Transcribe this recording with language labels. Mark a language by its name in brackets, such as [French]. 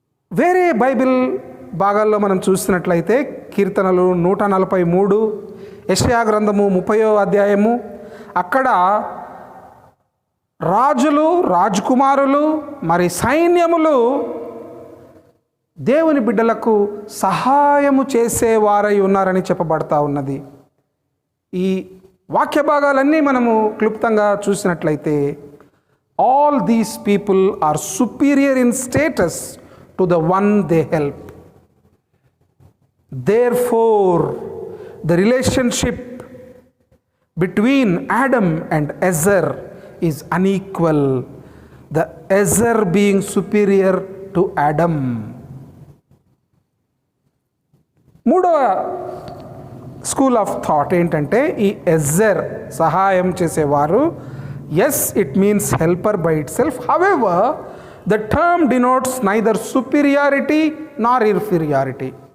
[Telugu] వేరే బైబిల్ భాగాల్లో మనం చూసినట్లయితే కీర్తనలు 143, యెషయా గ్రంథము 30వ అధ్యాయము, అక్కడ రాజులు, రాజకుమారులు, మరి సైన్యములు దేవుని బిడ్డలకు సహాయము చేసేవారై ఉన్నారని చెప్పబడతా ఉన్నది. ఈ వాక్య భాగాలన్నీ మనము క్లుప్తంగా చూసినట్లయితే [English] All these people are superior in status to the one they help. Therefore, the relationship between Adam and Ezer is unequal, the Ezer being superior to Adam. మూడవ school of thought [Telugu] ఏంటంటే ఈ ఎజర్ సహాయం చేసేవారు, [English] As it means helper by itself, however the term denotes neither superiority nor inferiority.